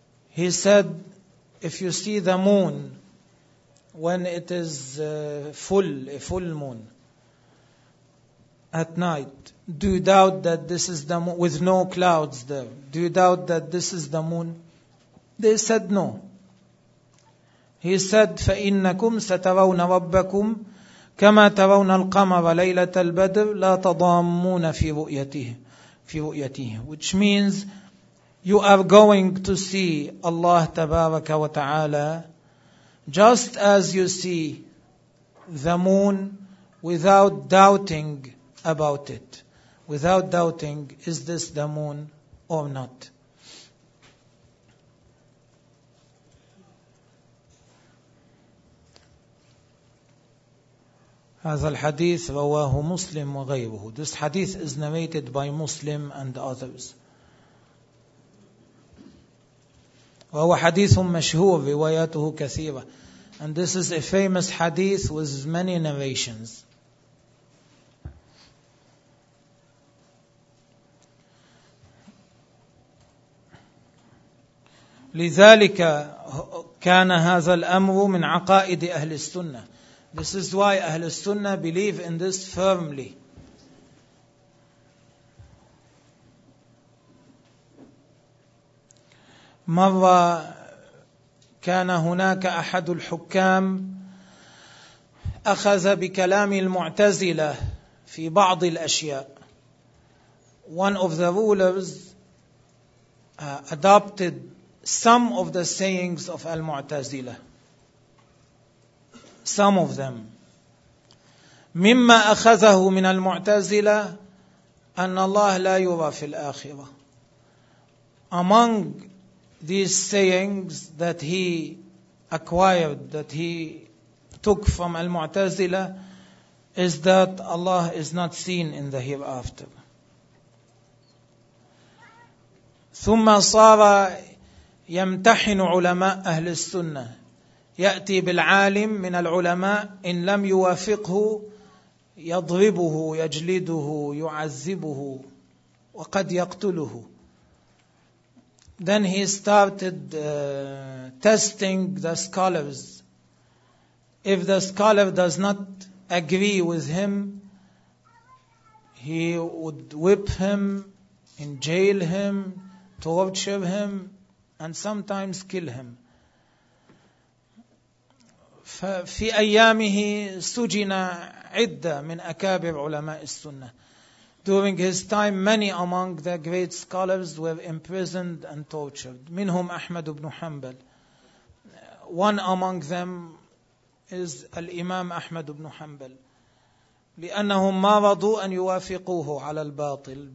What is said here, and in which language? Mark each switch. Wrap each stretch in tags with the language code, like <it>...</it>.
<en>He said, if you see the moon when it is a full moon at night, do you doubt that this is the moon with no clouds there? Do you doubt that this is the moon? They said no. He said,</en> <ar>فَإِنَّكُمْ سَتَرَوْنَ رَبَّكُمْ كَمَا تَرَوْنَ الْقَمَرَ لَيْلَةَ الْبَدْرِ لَا تَضَامُونَ فِي رُؤْيَتِهِ.</ar> <en>Which means, you are going to see Allah Tabaraka wa Ta'ala just as you see the moon without doubting about it. Without doubting, is this the moon or not?</en> <ar>هذا الحديث رواه مسلم وغيره.</ar> <en>This hadith is narrated by Muslim and others.</en> <ar>وهو حديث مشهور رواياته كثيرة.</ar> <en>And this is a famous hadith with many narrations.</en> <ar>لذلك كان هذا الأمر من عقائد أهل السنة.</ar> <en>This is why أهل السنة believe in this firmly.</en> <ar>مرة كان هناك أحد الحكام أخذ بكلام المعتزلة في بعض الأشياء.</ar> <en>One of the rulers adopted some of the sayings of Al-Mu'tazila. Some of them.</en> <ar>مما أخذه من المعتزلة أن الله لا يرى في الآخرة.</ar> <en>Among these sayings that he acquired, that he took from Al-Mu'tazila, is that Allah is not seen in the hereafter.</en> <ar>ثم صار يمتحن علماء أهل السنة. يأتي بالعالم من العلماء إن لم يوافقه يضربه يجلده يعذبه وقد يقتله.</ar> <en>Then he started testing the scholars. If the scholar does not agree with him, he would whip him, in jail him, torture him, and sometimes kill him.</en> <ar>ففي أيامه سجن عدة من أكابر علماء السنة.</ar> <en>During his time, many among the great scholars were imprisoned and tortured.</en> <ar>منهم أحمد بن حنبل.</ar> <en>One among them is</en> <ar>الإمام أحمد بن حنبل. لأنهم ما رضوا أن يوافقوه على الباطل.</ar>